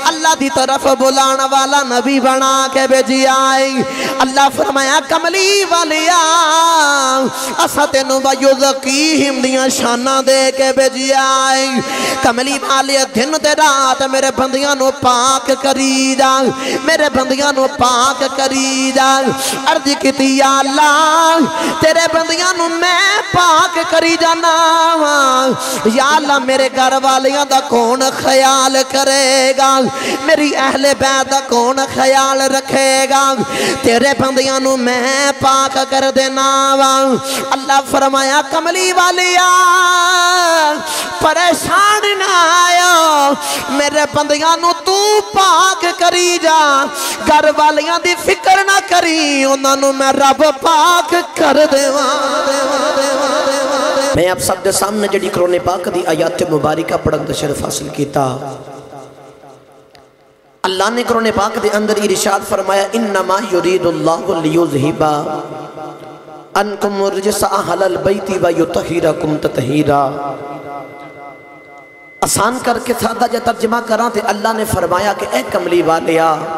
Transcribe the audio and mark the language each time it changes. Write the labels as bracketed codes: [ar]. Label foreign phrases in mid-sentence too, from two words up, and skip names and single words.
[pa] اللہ دی طرف بلانا والا نبی بنا کے بھیجی آئی اللہ فرمایا کملی والیا اسا تینو ویزکیہم دیاں شانہ دے کے بھیجی آئی کملی والیا دن تے رات میرے بندیاں نو پاک کری جا میرے بندیاں نو پاک کری جا عرض کیتی یا اللہ تیرے بندیاں نو میں پاک کری جانا یا اللہ میرے گھر والیاں دا کون خیال کرے گا میری اہل بیت دا کون خیال رکھے گا تیرے بندیاں نو میں پاک کر دینا اللہ فرمایا کملی والیا پریشان نہ آیا میرے بندیاں نو تو پاک کری جا گھر والیاں دی فکر نہ کری انہاں نو میں رب پاک کر دیواں میں اب سب دے سامنے جڑی قرآن پاک دی آیات مبارکہ پڑھن دا شرف حاصل کیتا اللہ نے قرآن پاک دے اندر ارشاد فرمایا [ar] انما یرید اللہ لیذہب عنکم الرجس اہل البیت ویطہرکم تطہیرا [pa] آسان کر کے سادہ جا ترجمہ کراں تے اللہ نے فرمایا کہ اے کملی والیا